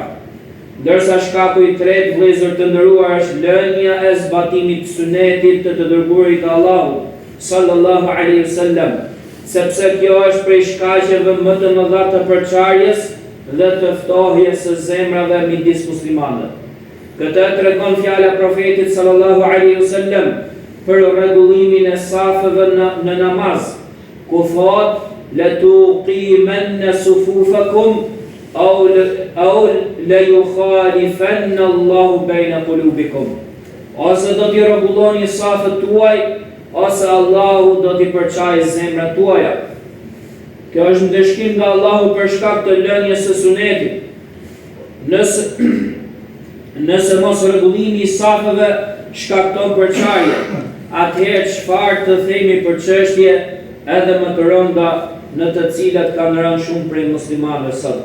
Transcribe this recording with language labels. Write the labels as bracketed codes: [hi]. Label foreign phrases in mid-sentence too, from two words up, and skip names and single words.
[sq] Ndërsa shkaku i tretë, vëllezër të nderuar, është lënia e zbatimit të sunetit të dërguarit të Allahut [ar] صلى الله عليه وسلم, [sq] sepse kjo është prej shkaqeve më të mëdha të përçarjes dhe të ftohjes së zemrave midis muslimanëve. Këtë tregon fjala e profetit [ar] صلى الله عليه وسلم [sq] për rregullimin e safeve në namaz, ku thot: [ar] "لتقيمن صفوفكم أو ليخالفن الله بين قلوبكم." [sq] Ose do t'i rregulloni safet tuaj, ose Allahu do t'i përçajë zemrat tuaja. Kjo është ndëshkim nga Allahu për shkak të lënies së sunetit. Nëse mos rregullimi i safeve shkakton përçarje, atëherë çfarë të themi për çështje edhe më të rënda në të cilat kanë rënë shumë prej muslimanëve sot.